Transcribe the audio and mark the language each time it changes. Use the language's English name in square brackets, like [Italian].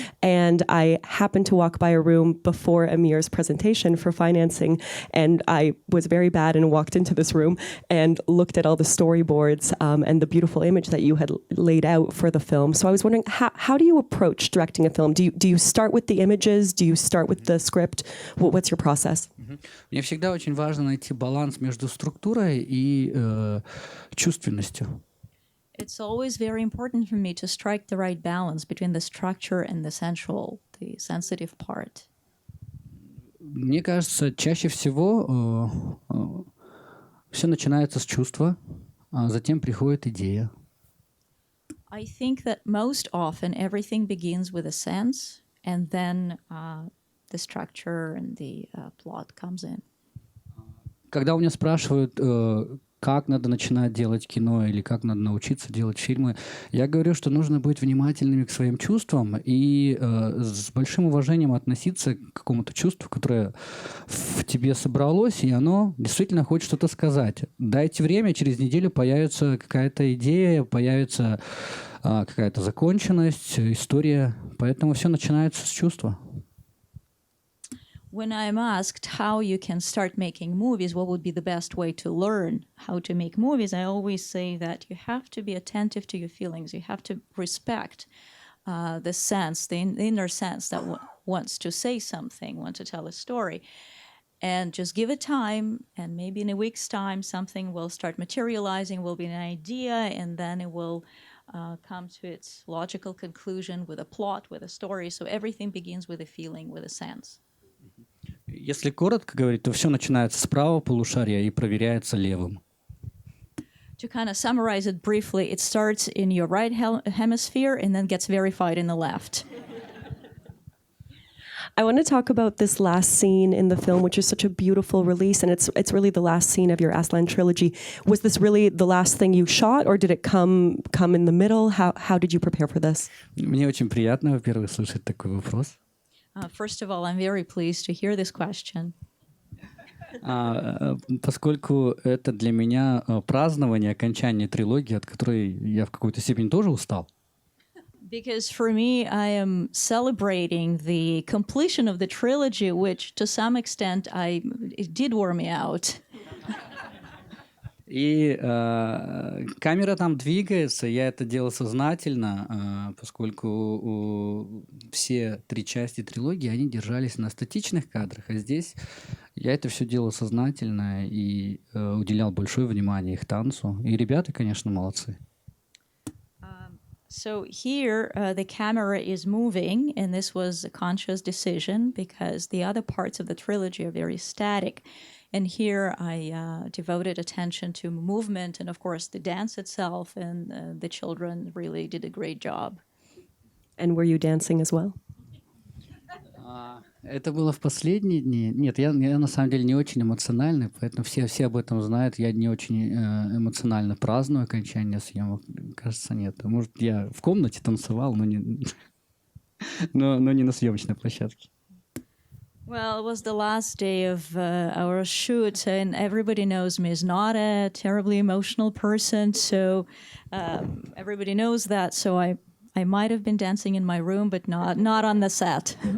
[English] And I happened to walk by a room before Emir's presentation for financing. And I was very bad and walked into this room and looked at all the storyboards and the beautiful image that you had laid out for the film. So I was wondering, how do you approach directing a film? Do you start with the images? Do you start with the script? What's your process? [Russian] Мне всегда очень важно найти баланс между структурой и чувственностью. [English] It's always very important for me to strike the right balance between the structure and the sensual, the sensitive part. [Russian] Мне кажется, чаще всего все начинается с чувства, а затем приходит идея. [English] I think that most often everything begins with a sense, and then the structure and the plot comes in. [Russian] Когда у меня спрашивают, как надо начинать делать кино или как надо научиться делать фильмы, я говорю, что нужно быть внимательными к своим чувствам и с большим уважением относиться к какому-то чувству, которое в тебе собралось, и оно действительно хочет что-то сказать. Дайте время, через неделю появится какая-то идея, появится какая-то законченность, история. Поэтому все начинается с чувства. [English] When I'm asked how you can start making movies, what would be the best way to learn how to make movies, I always say that you have to be attentive to your feelings. You have to respect the sense, the inner sense that wants to say something, wants to tell a story. And just give it time, and maybe in a week's time, something will start materializing, will be an idea, and then it will come to its logical conclusion with a plot, with a story. So everything begins with a feeling, with a sense. [Russian] Если коротко говорить, то все начинается с правого полушария и проверяется левым. [English] To kind of summarize it briefly, it starts in your right hemisphere and then gets verified in the left. I want to talk about this last scene in the film, which is such a beautiful release, and it's really the last scene of your Aslan trilogy. Was this really the last thing you shot, or did it come in the middle? How did you prepare for this? [Russian] Мне очень приятно, во-первых, слышать такой вопрос. [English] First of all, I'm very pleased to hear this question. [Russian] Поскольку это для меня празднование окончания трилогии, от которой я в какой-то степени тоже устал. [English] Because for me, I am celebrating the completion of the trilogy, which to some extent it did wear me out. [Russian] И камера там двигается, я это делал сознательно, поскольку все 3 части трилогии, они держались на статичных кадрах, а здесь я это все делал сознательно и уделял большое внимание их танцу. И ребята, конечно, молодцы. [English] So here, the camera is moving, and this was a conscious decision because the other parts of the trilogy are very static. And here I devoted attention to movement and, of course, the dance itself, and the children really did a great job. And were you dancing as well? [Russian] Это было в последние дни. Нет, я на самом деле не очень эмоциональный, поэтому все об этом знают. Я не очень эмоционально праздную окончание съемок. Кажется, нет. Может, я в комнате танцевал, но не на съемочной площадке. [English] Well, it was the last day of our shoot, and everybody knows me as not a terribly emotional person, so everybody knows that. So I might have been dancing in my room, but not on the set.